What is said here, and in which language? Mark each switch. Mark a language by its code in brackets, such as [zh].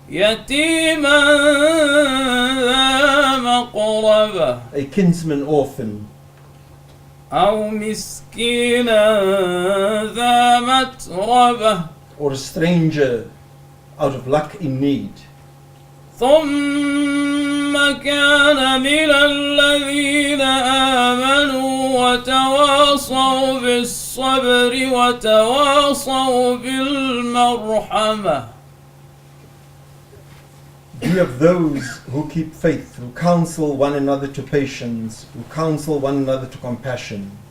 [ar] يتيما ذا مقربة [en] a kinsman orphan, [ar] أو مسكينا ذا متربة [en] or a stranger out of luck in need. [ar] ثم كان من الذين آمنوا وتواصوا بالصبر وتواصوا بالمرحمة. [en] Be of those who keep faith, who counsel one another to patience, who counsel one another to compassion.